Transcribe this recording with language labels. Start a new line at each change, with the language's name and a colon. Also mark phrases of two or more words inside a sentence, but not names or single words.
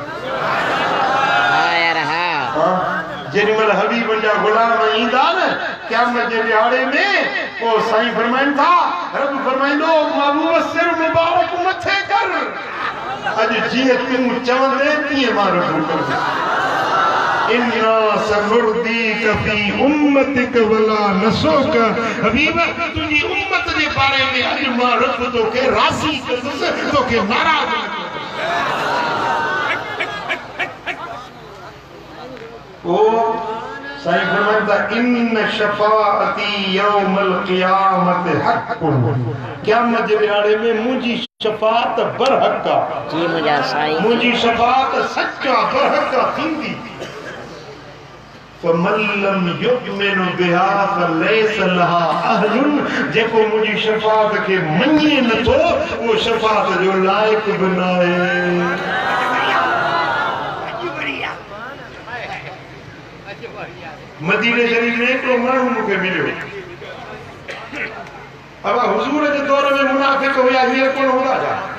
Sindhi: जेॾीमहिल हबीब जा गुलाम ईंदा न क़यामत जे ॾियारे में पोइ साईं फरमाइनि था रब फरमाईंदो महबूब सिर मुबारक मथे कर अॼु जीअं तूं चवंदे तीअं मां रब कंदुसि
Arabic: إنا سنرضيك في أمتك ولا نسوءك
Sindhi: हबीबा तुझी उम्मत जे बारे में अज मां रब तो के राज़ी कंदुस तो के नाराज़ ओ साईं फरमाता
Arabic: إن شفاعتي يوم القيامة حق
Sindhi: क़यामत जे ॾियारे में मुंहिंजी शफाअत बरहक़ जी मुंहिंजा साईं मुंहिंजी शफाअत सच्चा बरहक़ थींदी
Arabic: فمن لم يؤمن بها فليس لها أهل
Sindhi: जेको मुंहिंजी शफाअत खे मञे नथो उहो शफाअत जो लाइक़ बि न आहे मदीने शरीफ में हिकिड़ो माण्हू मूंखे मिलियो अब हुजूर जे दौर में मुनाफ़िक़ हुया हींअर कोन हूंदा छा